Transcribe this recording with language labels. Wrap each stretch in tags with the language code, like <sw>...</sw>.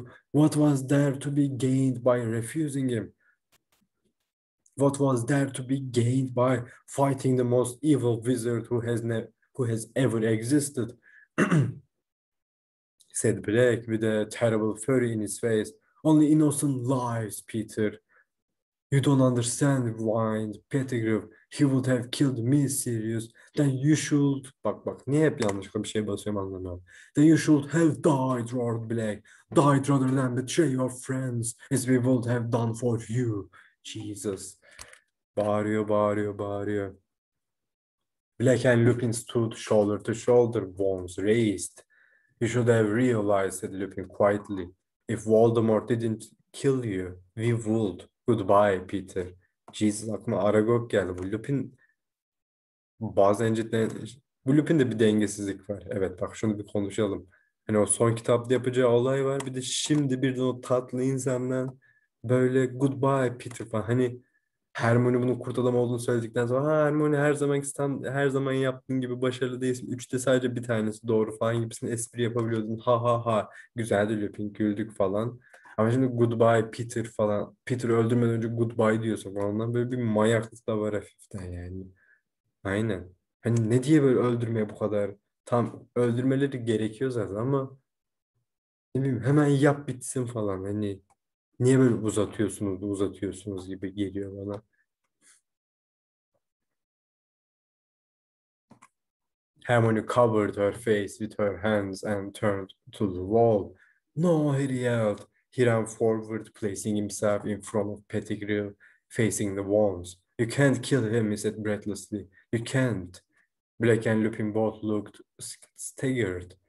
<en>What was there to be gained by refusing him? What was there to be gained by fighting the most evil wizard who has ever existed? Said Black with a terrible fury in his face. Only innocent lives, Peter. You don't understand, whined Pettigrew. He would have killed me, Sirius. Then you should...</en> <tr>Bak, niye hep yanlışlıkla bir şey basıyorum anlamıyorum.</tr> <en>Then you should have died, roared Black. Died rather than betray your friends, as we would have done for you. Jesus.</en> <tr>Bağırıyor.</tr> <en>Black and Lupin stood shoulder to shoulder, wands raised. You should have realized, said Lupin quietly. If Voldemort didn't kill you, we would. Goodbye, Peter.</en> <tr>Jesus, aklıma Aragog geldi. Bazen cidden... Bu Lupin'de bir dengesizlik var. Evet, bak şunu bir konuşalım. Hani o son kitapta yapacağı olay var. Bir de şimdi birden o tatlı insandan böyle</tr> <en>goodbye Peter</en> <tr>falan. Hani Hermione bunun kurt adam olduğunu söyledikten sonra Hermione her zaman yaptığın gibi başarılı değilsin. Üçte sadece bir tanesi doğru falan gibisine espri yapabiliyordun. Ha ha ha. Güzeldi Lupin, güldük falan. Ama şimdi</tr> <en>goodbye Peter</en> <tr>falan. Peter öldürmeden önce</tr> <en>goodbye</en> <tr>diyorsun falan. Ondan böyle bir manyaklık da var hafiften yani. Aynen. Hani ne diye böyle öldürmeye bu kadar? Tam öldürmeleri gerekiyor zaten ama ne bileyim hemen yap bitsin falan. Hani niye böyle uzatıyorsunuz gibi geliyor bana.</tr> <en>Hermione covered her face with her hands and turned to the wall. No, he yelled. He ran forward, placing himself in front of Pettigrew, facing the walls. You can't kill him, he said breathlessly. You can't. Black and Lupin both looked staggered.</en>